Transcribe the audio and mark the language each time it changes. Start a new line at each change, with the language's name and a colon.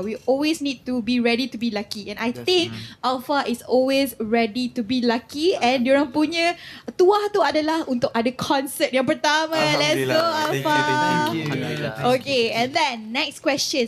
English: We always need to be ready to be lucky. And I think Alpha is always ready to be lucky.
Malay: And diorang punya tuah tu adalah untuk ada konsert yang pertama.
English: Let's go Alpha. Thank you. Okay, and then next question.